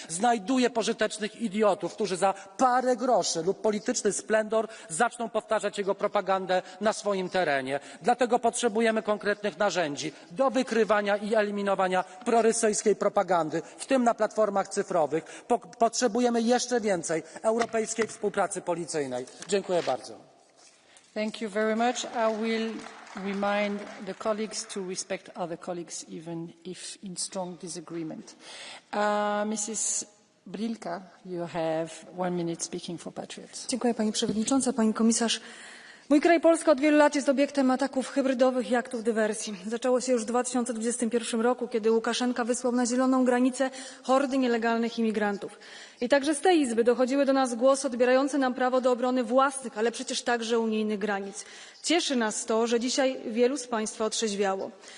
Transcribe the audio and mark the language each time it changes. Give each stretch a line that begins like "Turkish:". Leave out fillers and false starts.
Polish: Znajduje pożytecznych idiotów, którzy za parę groszy lub polityczny splendor zaczną powtarzać jego propagandę na swoim terenie. Dlatego potrzebujemy konkretnych narzędzi do wykrywania i eliminowania prorosyjskiej propagandy, w tym na platformach cyfrowych. Potrzebujemy jeszcze więcej europejskiej współpracy policyjnej. Dziękuję bardzo.
English: Thank you very much. I will remind the colleagues to respect other colleagues even if in strong disagreement. Mrs. Brilka, you have 1 minute speaking for Patriots.
Polish: Dziękuję Pani Przewodnicząca, Pani Komisarz. Mój kraj Polska od wielu lat jest obiektem ataków hybrydowych i aktów dywersji. Zaczęło się już w 2021 roku, kiedy Łukaszenka wysłał na zieloną granicę hordy nielegalnych imigrantów. I także z tej Izby dochodziły do nas głosy odbierające nam prawo do obrony własnych, ale przecież także unijnych granic. Cieszy nas to, że dzisiaj wielu z Państwa otrzeźwiało.